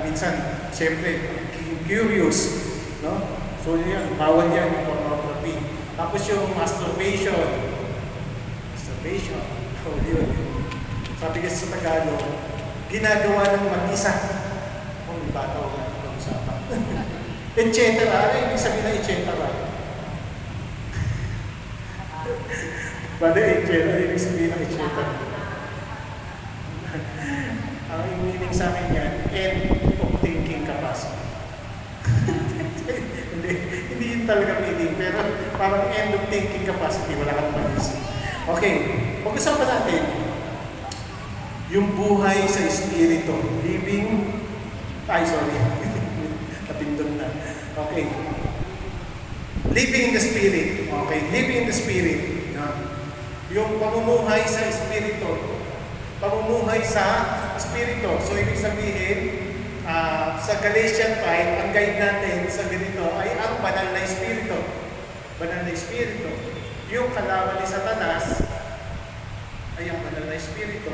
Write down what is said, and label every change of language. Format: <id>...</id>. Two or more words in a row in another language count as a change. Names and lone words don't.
<tl>Minsan, siyempre, curious. No? So yan, bawal yan yung pornography. Tapos yung masturbation. Masturbation. Oh, yun. Sabi kasi sa Tagalog, ginagawa ng mag-isa. Oh, may bata ko na pag-usapan.</tl> <la>Et cetera.</la> <tl>Ano yung ibig sabihin na</tl> <la>et cetera?</la> <tl>Bada</tl> <la>et cetera.</la> <tl>Ano yung ibig sabihin na</tl> <la>et cetera?</la> <tl>Ang meaning sa akin yan,</tl> <en>end of thinking capacity.</en> <tl>Hindi yun talaga meaning, pero parang</tl> <en>end of thinking capacity,</en> <tl>wala kang maisip. Okay, pag-usapan natin yung buhay sa espiritu, living, napindot na.</tl> <en>Okay, living in the spirit. Okay, living in the spirit.</en> <tl>Yung pamumuhay sa espiritu, pamumuhay sa espiritu. So, ibig sabihin, sa Galatians 5, ang guide natin sa ganito ay ang banal na espiritu. Banal na espiritu. Yung kalaban ni Satanas ay ang banal na espiritu.</tl>